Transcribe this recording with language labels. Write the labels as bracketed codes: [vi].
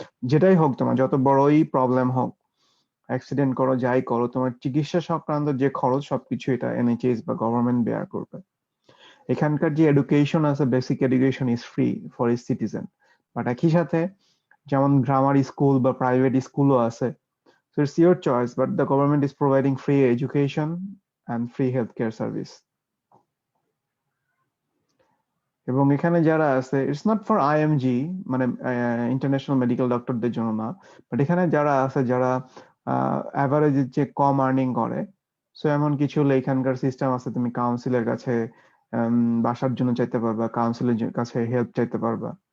[bn] যেটাই হোক, তোমার যত বড়ই প্রবলেম হোক, অ্যাক্সিডেন্ট করো যাই করো, তোমার চিকিৎসা সংক্রান্ত যে খরচ সবকিছু এটা এনএচএস বা গভর্নমেন্ট বেয়ার করবে। এখানকার যে এডুকেশন আছে, [en] Basic education is free for each citizen. [bn] But একই সাথে যেমন গ্রামার স্কুল বা প্রাইভেট স্কুলও আছে। [en] So it's your choice, but the government is providing free education and free healthcare service. [bn] এবং এখানে যারা আছে, [en] it's not for IMG, [bn] মানে ইন্টারন্যাশনাল মেডিকেল ডক্টরদের জন্য না, বাট এখানে যারা আছে যারা অ্যাভারেজ যে কম আর্নিং করে, সো এমন কিছু হলে এখানকার সিস্টেম আছে, তুমি কাউন্সিলের কাছে বাসার জন্য চাইতে পারবা, কাউন্সিলের কাছে হেল্প চাইতে পারবা।